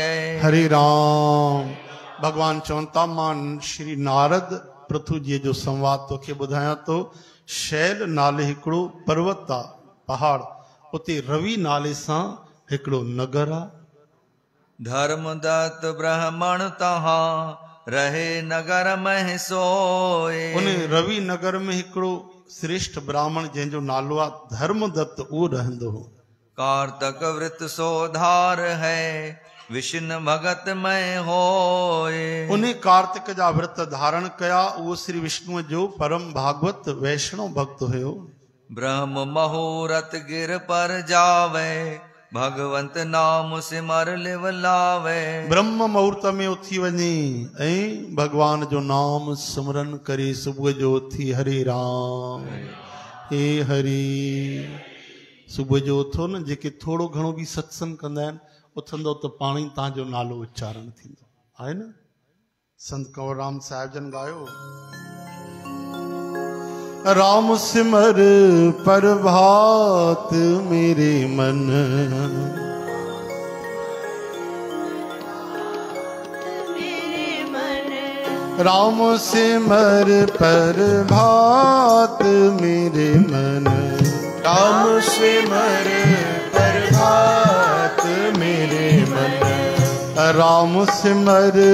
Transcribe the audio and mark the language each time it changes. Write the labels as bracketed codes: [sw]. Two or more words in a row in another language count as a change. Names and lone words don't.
[sd] हरे राम। भगवान चवंता मां श्री नारद पृथु जी जो संवाद तोखे ॿुधायां तो। शैल नाले हिकिड़ो पर्वत आहे, पहाड़, उते रवि नाले सां हिकिड़ो नगर आहे। [hi] धर्मदत्त ब्राह्मण तहां रहे नगर में सोए। [sd] उन रवि नगर में हिकिड़ो श्रेष्ठ ब्राह्मण जंहिंजो नालो आहे धर्मदत्त, उहो रहंदो हो। [hi] कार्तक व्रत सोधार है विष्णु भगत में होए। [sd] उन्हें कार्तिक जा व्रत धारण कया, उहो श्री विष्णु जो परम भागवत वैष्णव भक्त हुयो। [hi] ब्रह्म मुहूर्त गिर पर जावे भगवंत नाम सिमर लिव लावे। [sd] ब्रह्म मुहूर्त में उथी वञे ऐं भगवान जो नाम सिमरन करे। सुबुह जो उथी हरे राम हे हरि। सुबुह जो उथो न, जेके थोड़ो घणो भी सत्संग कंदा आहिनि, उथंदो त पाण ई तव्हांजो नालो उच्चारण थींदो आहे न। संत कंवरराम साहिब जन गायो, [hi] राम सिमर प्रभात मेरे मन, राम सिमर प्रभात मेरे मन, राम सिमर प्रभात मेरे मन, राम सिमर